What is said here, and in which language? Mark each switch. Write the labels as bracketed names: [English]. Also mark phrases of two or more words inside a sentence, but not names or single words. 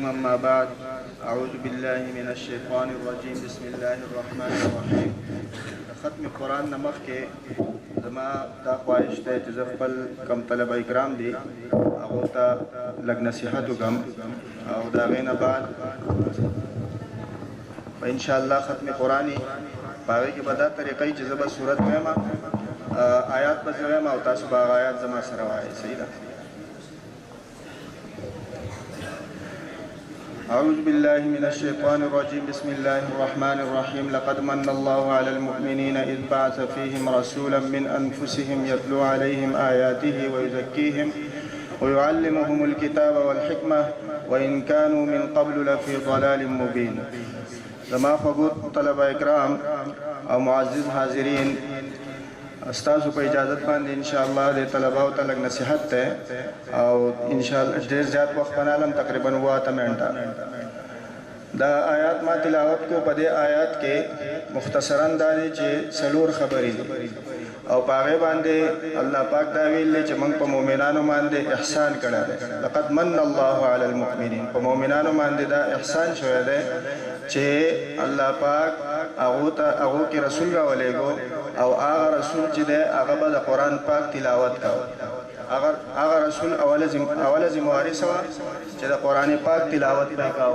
[Arabic] أما بعد، أعوذ بالله من الشيطان الرجيم. بسم الله الرحمن الرحيم. [Pashto] ختم قرآن نمخ کې زما دا خواهش دی چې زه خپل کم طلبه کرام دي هغو ته لږ نصیحت وکړم او د هغې نه بعد به [Arabic] انشاءالله [Pashto] ختم قرآن یي. په هغې کې به دا طریقه یي چې زه به صورت ویم، آیات به زه ویم او تاسو به هغه آیات زما سره وایئ. صحیح ده؟ [Arabic] أعوذ بالله من الشيطان الرجيم. بسم الله الرحمن الرحيم. لقد من الله على المؤمنين إذ بعث فيهم رسولا من أنفسهم يتلو عليهم آياته ويزكيهم ويعلمهم الكتاب والحكمة وإن كانوا من قبل لفي ضلال مبين. [Pashto] زما فقط طلبة إكرام أو معزز حاضرين، استاسو په اجازت باندې [Arabic] ان شاء الله [Pashto] د طلباو ته لږ نصیحت ته او [Arabic] ان شاء الله [Pashto] ډېر زیات وخت نه لم تقریبا 8 منټه دا آیات ما تلاوت کو. په دې آیات کې مختصرا دا دی چې څلور خبرې دي او په هغې باندې الله پاک دا ویل دی چې موږ په مؤمنانو باندې احسان کړی دی. [Arabic] لقد من الله على المؤمنین، [Pashto] په مؤمنانو باندې دا احسان شوی دی چې الله پاک هغو کې رسول راولېږو او هغه رسول چې دی هغه به د قرآن پاک تلاوت کوو. هغه رسول اوله ذمهواري څه وه چې د قرآن پاک تلاوت به یې کوو.